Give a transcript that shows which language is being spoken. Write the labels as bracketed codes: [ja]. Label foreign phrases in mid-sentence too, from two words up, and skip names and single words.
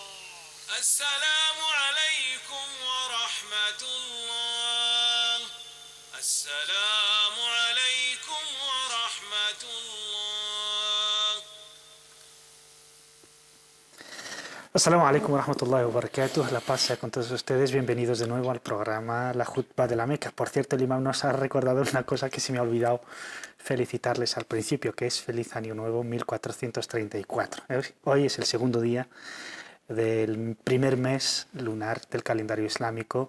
[ar] السلام عليكم ورحمة الله. السلام عليكم ورحمة الله. السلام عليكم ورحمة الله وبركاته. [es] La paz sea con todos ustedes. Bienvenidos de nuevo al programa La Jutba de la Meca. Por cierto, el imam nos ha recordado una cosa que se me ha olvidado felicitarles al principio, que es Feliz Año Nuevo 1434. Hoy es el segundo día del primer mes lunar del calendario islámico.